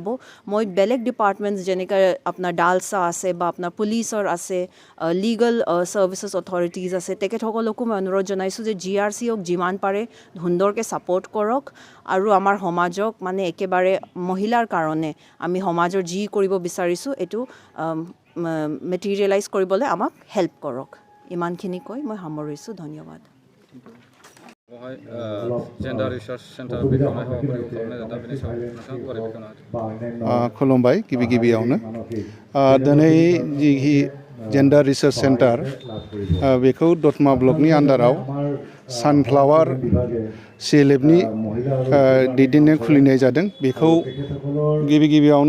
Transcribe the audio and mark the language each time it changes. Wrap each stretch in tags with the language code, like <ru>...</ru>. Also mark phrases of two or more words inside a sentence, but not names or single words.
<as>মই বেলেগ ডিপাৰ্টমেণ্টছ যেনেকৈ আপোনাৰ ডালসা আছে বা আপোনাৰ পুলিচৰ আছে</as> <en>legal services authorities</en> <as>আছে তেখেতসকলকো মই অনুৰোধ জনাইছোঁ যে GRCক যিমান পাৰে সুন্দৰকৈ ছাপোৰ্ট কৰক আৰু আমাৰ সমাজক মানে একেবাৰে মহিলাৰ কাৰণে আমি সমাজৰ যি কৰিব বিচাৰিছোঁ এটো মেটেৰিয়েলাইজ কৰিবলৈ আমাক হেল্প কৰক ইমানখিনি কৈ মই সামৰিছোঁ ধন্যবাদ</as> <en>gender research centre</en> <brx>बेखेवनाय हाबाफारिखौ खालामनाय जादों बेनि सायाव नोंथाङा गुवारै बेखेवना खुलुमबाय गिबियावनो दिनै जि</brx> <en>gender research centre</en> <brx>बेखौ दतमा ब्लकनि आन्डाराव सानफ्लावार CLFनि दैदेननाय खुलिनाय जादों बेखौ गिबियावनो</brx>